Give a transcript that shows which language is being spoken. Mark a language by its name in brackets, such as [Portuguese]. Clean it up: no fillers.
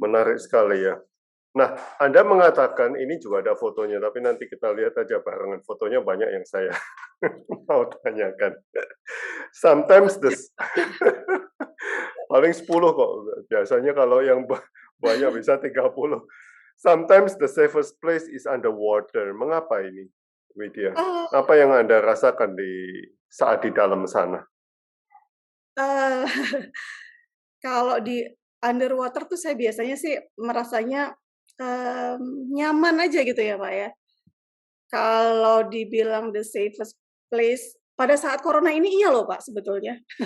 [Indonesian] menarik sekali ya. Nah, Anda mengatakan ini juga ada fotonya, tapi nanti kita lihat aja barengan. Fotonya banyak yang saya mau tanyakan. [English] Sometimes [Indonesian] Oke. paling 10 kok. Biasanya kalau yang banyak bisa 30. [English] Sometimes the safest place is underwater. [Indonesian] Mengapa ini, Widya? Oh, Apa yang Anda rasakan saat di dalam sana? eee, kalau di underwater tuh saya biasanya sih merasanya, nyaman aja gitu ya, Pak, ya. Kalau dibilang [English] the safest place, [Indonesian] pada saat corona ini iya loh, Pak, sebetulnya.